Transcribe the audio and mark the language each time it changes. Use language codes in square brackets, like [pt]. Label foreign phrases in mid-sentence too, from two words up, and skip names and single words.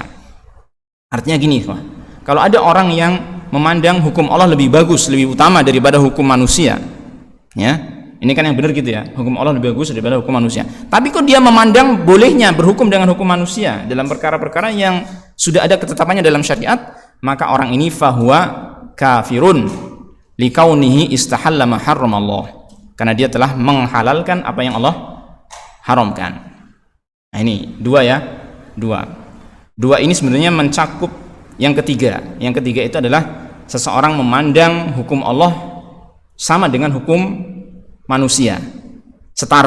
[id] Artinya gini, kalau ada orang yang memandang hukum Allah lebih bagus, lebih utama daripada hukum manusia, ini kan yang benar gitu ya, hukum Allah lebih bagus daripada hukum manusia. Tapi kok dia memandang bolehnya berhukum dengan hukum manusia dalam perkara-perkara yang sudah ada ketetapannya dalam syariat, maka orang ini [ar] فهو كافر لكونه استحل ما حرم الله, [id] karena dia telah menghalalkan apa yang Allah haramkan. Nah ini dua ini sebenarnya mencakup yang ketiga. Yang ketiga itu adalah seseorang memandang hukum Allah sama dengan hukum manusia, setara.